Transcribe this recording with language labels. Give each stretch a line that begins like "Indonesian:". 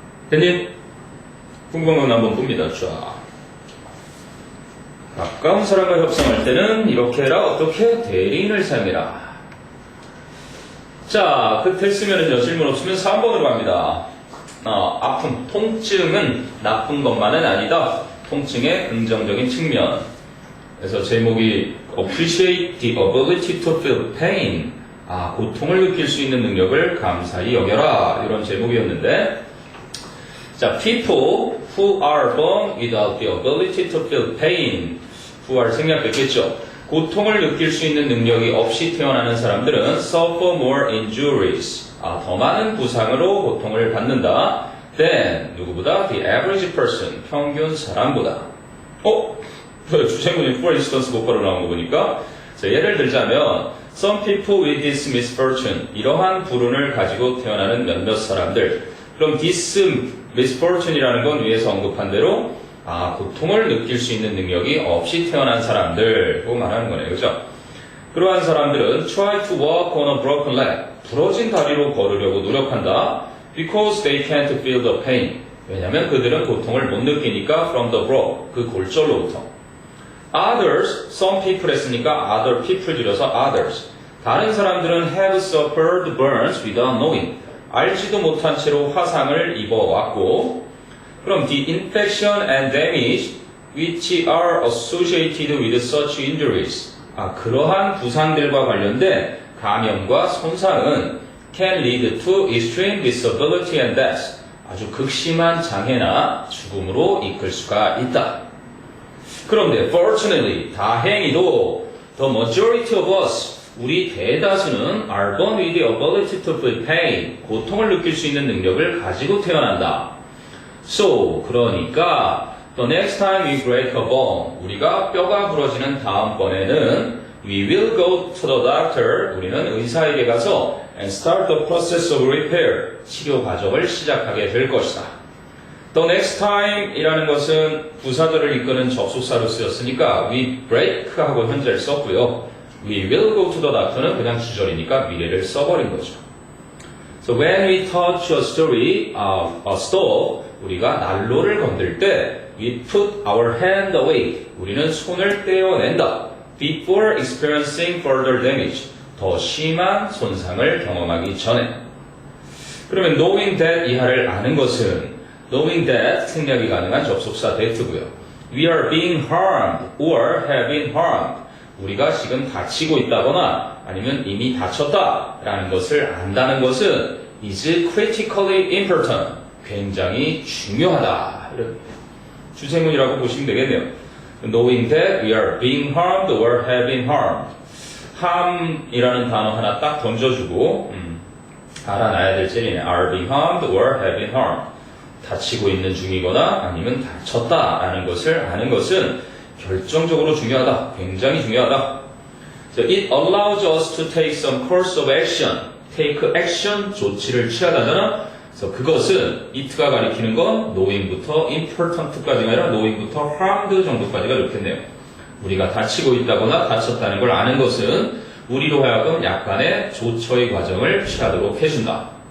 Korean: 대님, 궁금한 건 한번 봅니다. 자. 가까운 사람과 협상할 때는 이렇게 해라. 어떻게? 대리인을 사용해라. 자, 됐으면은요, 질문 없으면 3번으로 갑니다. 아픔, 통증은 나쁜 것만은 아니다. 통증의 긍정적인 측면. 그래서 제목이
English: Appreciate the ability to feel pain.
Korean: 고통을 느낄 수 있는 능력을 감사히 여겨라. 이런 제목이었는데,
English: 자, people who are born without the ability to feel pain.
Korean: who를 생략했겠죠. 고통을 느낄 수 있는 능력이 없이 태어나는 사람들은
English: suffer more injuries.
Korean: 더 많은 부상으로 고통을 받는다.
English: than 누구보다 the average person, 평균 사람보다.
Korean: 주제문이 for instance 곧바로 나온 거 보니까, 자, 예를 들자면
English: some people with this misfortune,
Korean: 이러한 불운을 가지고 태어나는 몇몇 사람들. 그럼 this misfortune이라는 건 위에서 언급한 대로 고통을 느낄 수 있는 능력이 없이 태어난 사람들고 말하는 거네요. 그죠? 그러한 사람들은
English: try to walk on a broken leg.
Korean: 부러진 다리로 걸으려고 노력한다.
English: Because they can't feel the pain.
Korean: 왜냐면 그들은 고통을 못 느끼니까
English: from the broke. 그 골절로부터. Others, some people 했으니까 other people 줄여서 others. 다른 사람들은 have suffered burns without knowing.
Korean: 알지도 못한 채로 화상을 입어왔고,
English: 그럼 the infection and damage which are associated with such injuries.
Korean: 그러한 부상들과 관련된 감염과 손상은
English: can lead to extreme disability and death.
Korean: 아주 극심한 장애나 죽음으로 이끌 수가 있다.
English: 그런데 fortunately, 다행히도 the majority of us, 우리 대다수는 are born with the ability to feel pain,
Korean: 고통을 느낄 수 있는 능력을 가지고 태어난다.
English: So, 그러니까 the next time we break a bone, 우리가 뼈가 부러지는 다음번에는 we will go to the doctor, 우리는 의사에게 가서 and start the process of repair,
Korean: 치료 과정을 시작하게 될 것이다. The next time 이라는 것은 부사절을 이끄는 접속사로 쓰였으니까 we break 하고 현재를 썼고요.
English: We will go to the doctor는 그냥 주절이니까 미래를 써버린 거죠. So when we touch a story, a stove, 우리가 난로를 건들 때 we put our hand away,
Korean: 우리는 손을 떼어낸다.
English: Before experiencing further damage,
Korean: 더 심한 손상을 경험하기 전에. 그러면 knowing that 이하를 아는 것은 knowing that 생략이 가능한 접속사 that고요.
English: We are being harmed or have been harmed.
Korean: 우리가 지금 다치고 있다거나 아니면 이미 다쳤다라는 것을 안다는 것은
English: is critically important.
Korean: 굉장히 중요하다. 이런 주제문이라고 보시면 되겠네요.
English: Knowing that we are being harmed or have been harmed.
Korean: harm이라는 단어 하나 딱 던져주고 알아놔야 될 젤리네.
English: are being harmed or have been harmed.
Korean: 다치고 있는 중이거나 아니면 다쳤다라는 것을 아는 것은 결정적으로 중요하다. 굉장히 중요하다.
English: So it allows us to take some course of action.
Korean: take action, 조치를 취하다잖아. 그래서 그것은 it가 가리키는 건 knowing부터 important까지가 아니라 knowing부터 harmed 정도까지가 좋겠네요. 우리가 다치고 있다거나 다쳤다는 걸 아는 것은 우리로 하여금 약간의 조처의 과정을 취하도록 해준다.